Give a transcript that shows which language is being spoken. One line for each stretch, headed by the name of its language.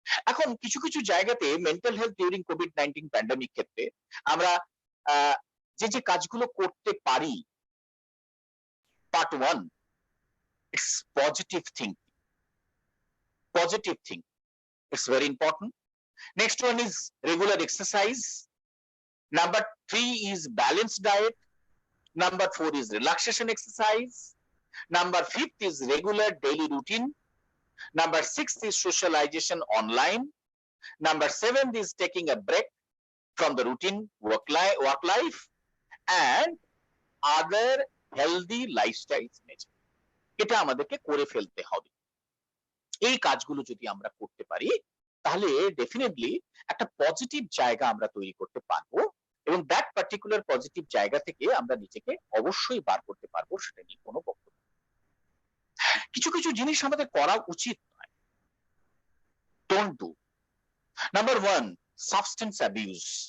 Bangla: এখন কিছু কিছু জায়গাতে mental health during COVID-19 pandemic ক্ষেত্রে আমরা যে কাজগুলো করতে পারি,
English: Part 1, it's positive thinking, it's very important. Next one is regular exercise. Number 3 is balanced diet. Number 4 is relaxation exercise. Number 5th is regular daily routine. Number 6th is socialization online. Number 7th is taking a break from the routine work life and other healthy lifestyles measure.
Bangla: এটা আমাদেরকে করে ফেলতে হবে। এই কাজগুলো যদি আমরা করতে পারি, তাহলে ডেফিনেটলি একটা পজিটিভ জায়গা আমরা তৈরি করতে পারবো, এবং দ্যাট পার্টিকুলার পজিটিভ জায়গা থেকে আমরা নিজেকে অবশ্যই বার করতে পারবো, সেটা নিয়ে কোনো বক্তব্য। কিছু কিছু জিনিস আমাদের করা উচিত নয়,
English: Don't do. Number 1, substance abuse.